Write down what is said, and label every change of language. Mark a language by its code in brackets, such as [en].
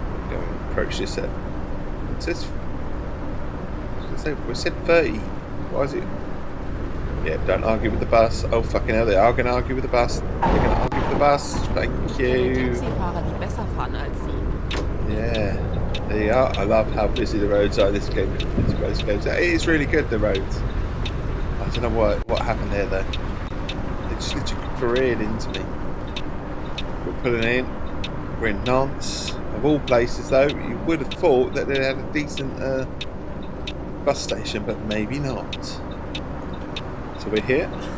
[en] Go and approach this. It says. We said 30. Why is it? Yeah, don't argue with the bus. Oh, fucking hell, they are going to argue with the bus. They're going to argue with the bus. Thank you. [de] Taxifahrer, die besser fahren als Sie. [en] Yeah, there you are. I love how busy the roads are. This game. It is really good, the roads. I don't know what happened there, though. They just literally careered into me. We're pulling in. We're in Nantes. Of all places, though, you would have thought that they had a decent bus station, but maybe not. So we're here.